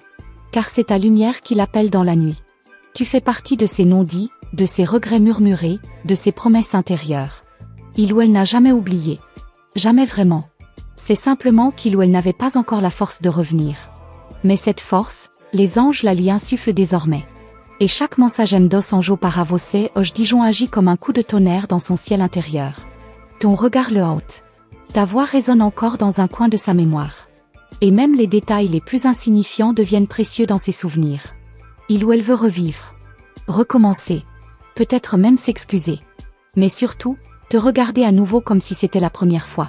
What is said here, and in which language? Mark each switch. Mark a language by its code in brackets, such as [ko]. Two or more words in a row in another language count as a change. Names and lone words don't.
[fr] Car c'est ta lumière qui l'appelle dans la nuit. Tu fais partie de ces non-dits, de ces regrets murmurés, de ces promesses intérieures. Il ou elle n'a jamais oublié. Jamais vraiment. C'est simplement qu'il ou elle n'avait pas encore la force de revenir. Mais cette force, les anges la lui insufflent désormais. Et chaque [pt] mensagem dos anjo para você hoje [fr] Dijon agit comme un coup de tonnerre dans son ciel intérieur. Ton regard le hante. Ta voix résonne encore dans un coin de sa mémoire. Et même les détails les plus insignifiants deviennent précieux dans ses souvenirs. Il ou elle veut revivre. Recommencer. Peut-être même s'excuser. Mais surtout, te regarder à nouveau comme si c'était la première fois.